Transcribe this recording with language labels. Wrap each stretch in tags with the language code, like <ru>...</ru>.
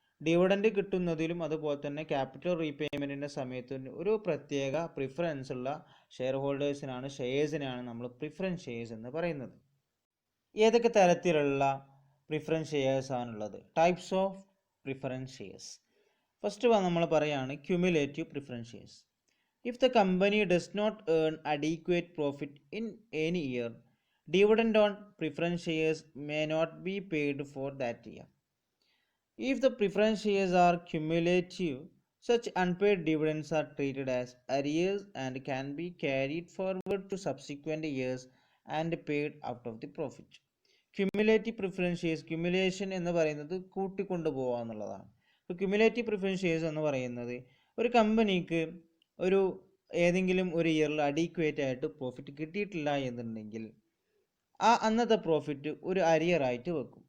<ml>Dividend കിട്ടുന്നതിലും അതുപോലെ തന്നെ capital റീപേയ്മെൻറ്റിൻ്റെ സമയത്ത് ഒരു പ്രത്യേക പ്രിഫറൻസ് ഉള്ള ഷെയർ ഷെയർസിനെയാണ് നമ്മൾ പ്രിഫറൻസ് ഷെയർസ് എന്ന് പറയുന്നത്. ഏതൊക്കെ തരത്തിലുള്ള പ്രിഫറൻസ് ഷെയർസ് ആണുള്ളത്.</ml> <en>Types of preference shares.</en> <ml>First നമ്മൾ പറയുകയാണ് cumulative preference shares.</ml> <en>If the company does not earn adequate profit in any year, dividend on preference shares may not be paid for that year. If the preference shares are cumulative, such unpaid dividends are treated as arrears and can be carried forward to subsequent years and paid out of the profit.</en> <ml>Cumulative preference shares, cumulation എന്ന് പറയുന്നത് കൂട്ടിക്കൊണ്ടുപോകുക എന്നുള്ളതാണ്. ഇപ്പോൾ cumulative preference shares എന്ന് പറയുന്നത് ഒരു കമ്പനിക്ക് ഒരു ഏതെങ്കിലും ഒരു ഇയറിൽ അഡീക്വേറ്റ് ആയിട്ട് പ്രോഫിറ്റ് കിട്ടിയിട്ടില്ല എന്നുണ്ടെങ്കിൽ ആ അന്നത്തെ പ്രോഫിറ്റ് ഒരു അരിയറായിട്ട് വെക്കും.</ml>